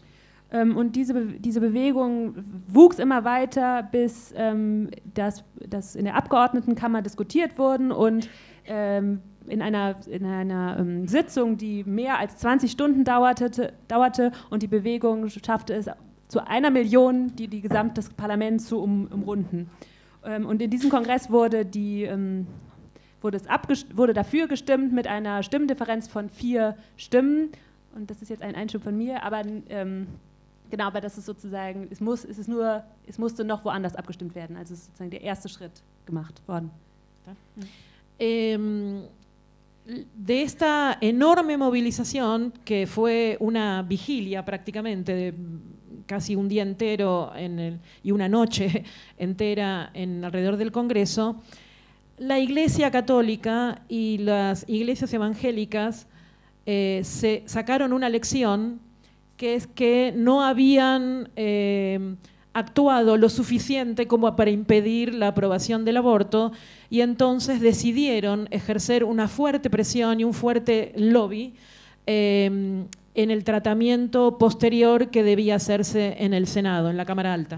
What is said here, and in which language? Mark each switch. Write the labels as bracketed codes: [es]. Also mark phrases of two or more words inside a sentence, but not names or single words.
[de] Und diese Bewegung wuchs immer weiter, bis das in der Abgeordnetenkammer diskutiert wurden und in einer Sitzung, die mehr als 20 Stunden dauerte und die Bewegung schaffte es zu 1 Million, die gesamtes Parlament zu umrunden. Und in diesem Kongress wurde dafür gestimmt mit einer Stimmendifferenz von 4 Stimmen. Und das ist jetzt ein Einschub von mir, aber genau, aber das ist sozusagen, es musste noch woanders abgestimmt werden. Also ist sozusagen der erste Schritt gemacht worden. [es] De esta enorme movilización, que fue una vigilia prácticamente de casi un día entero y una noche entera alrededor del Congreso, la Iglesia Católica y las iglesias evangélicas se sacaron una lección, que es que no habían actuado lo suficiente como para impedir la aprobación del aborto, y entonces decidieron ejercer una fuerte presión y un fuerte lobby en el tratamiento posterior que debía hacerse en el Senado, en la Cámara Alta.